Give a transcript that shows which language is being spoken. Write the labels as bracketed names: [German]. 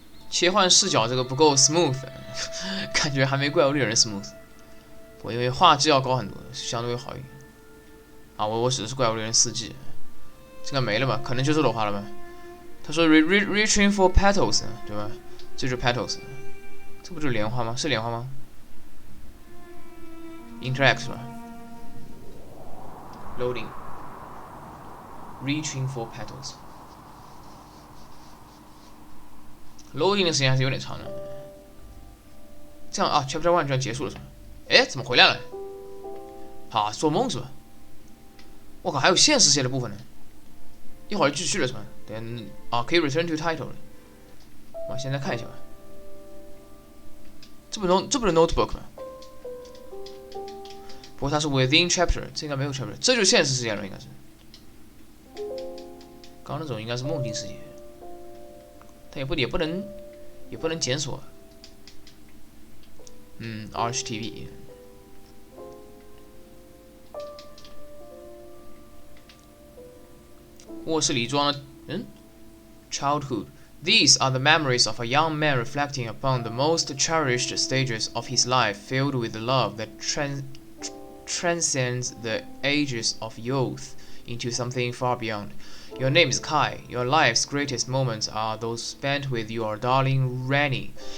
[Chinese] 切换视角这个不够 smooth， 感觉还没怪物猎人 smooth。我因为画质要高很多，相对会好一点。啊，我指的是怪物猎人4G， 这个没了吧？可能就是裸画了吧？他说 [English] reaching for petals， [Chinese] 对吧？这就是 petals， 这不就是莲花吗？是莲花吗 ？interact 是吧 ？ [English] loading reaching for petals。 [Chinese] loading 的时间还是有点长的。这样啊 ，Chapter 1居然结束了是吧？哎，怎么回来了？啊，做梦是吧？我靠，还有现实线的部分呢。一会儿继续了是吧？等啊，可以 [English] return to title [Chinese] 了。我现在看一下吧。这不是 notebook 吗？不过它是 [English] within chapter， [Chinese] 这应该没有 chapter， 这就是现实世界了，应该是。刚刚那种应该是梦境世界，它也不能检索。 RHTV。卧室里装了，childhood. [English] These are the memories of a young man reflecting upon the most cherished stages of his life, filled with love that transcends the ages of youth into something far beyond. Your name is Kai. Your life's greatest moments are those spent with your darling Rani.